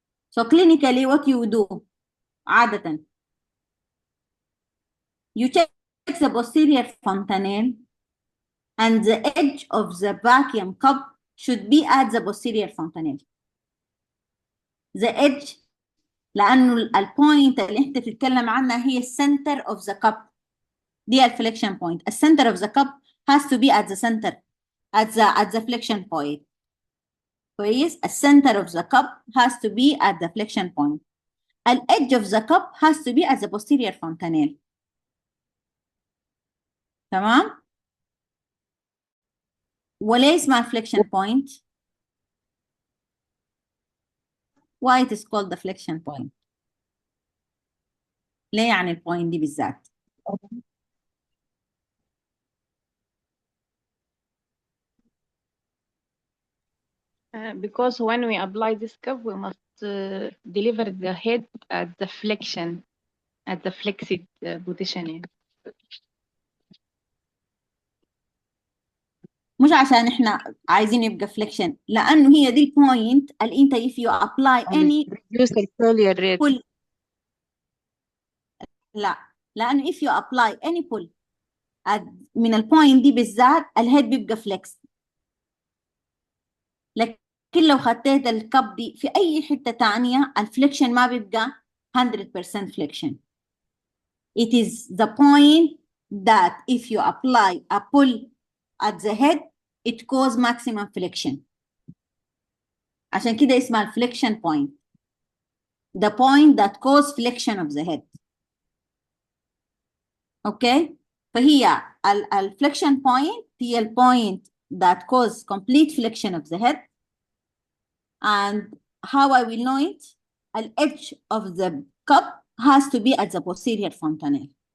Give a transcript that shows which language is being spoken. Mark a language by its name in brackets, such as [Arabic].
[English] So clinically what you do [Arabic] عادة [English] you check the posterior fontanelle and the edge of the vacuum cup should be at the posterior fontanelle. The edge [Arabic] لأنه البوينت اللي انت بتتكلم عنها هي [English] center of the cup، [Arabic] دي الفليكشن point. [English] The center of the cup has to be at the center at the flexion point. [Arabic] كويس؟ [English] the center of the cup has to be at the flexion point. The edge of the cup has to be at the posterior fontanelle. [Arabic] تمام؟ وليه اسمها [English] flexion point؟ Why it is called the flexion point؟ [Arabic] ليه يعني البوينت دي بالذات؟ [English] Because when we apply this cup, we must deliver the head at the flexion, at the flexed position. [Arabic] مش عشان احنا عايزين يبقى فليكشن، لانه هي دي البوينت اللي انت [English] if you apply any reduce the failure rate. pull. [Arabic] لا، لانه [English] if you apply any pull [Arabic] من البوينت دي بالذات الهيد بيبقى فليكس. لكن لو خديت الكب دي في اي حته ثانيه الفليكشن ما بيبقى 100% فليكشن. [English] It is the point that if you apply a pull at the head it cause maximum flexion. [Arabic] عشان كده اسمها الفليكشن point. [English] The point that cause flexion of the head. Okay? [Arabic] فهي الفليكشن [English] point [Arabic] هي البوينت [English] that cause complete flexion of the head. And how I will know it? The edge of the cup has to be at the posterior fontanelle.